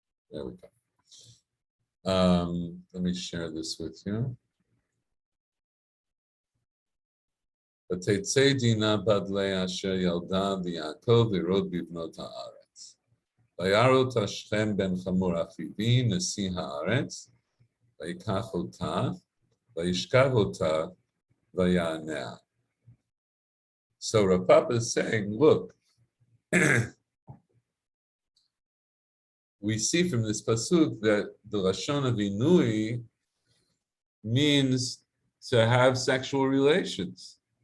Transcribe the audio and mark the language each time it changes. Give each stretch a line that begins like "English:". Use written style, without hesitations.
English: There we go. Let me share this with you.
Hebrew: ותצא דינה בת לאה אשר ילדה ליעקב לראות בבנות הארץ. וירא אותה שכם בן חמור אחיו נשיא הארץ, ויקח אותה, וישכב אותה, ויעניה.
English: So Rav Papa is saying, look, we see from this pasuk that the Lashon of Inui means to have sexual relations.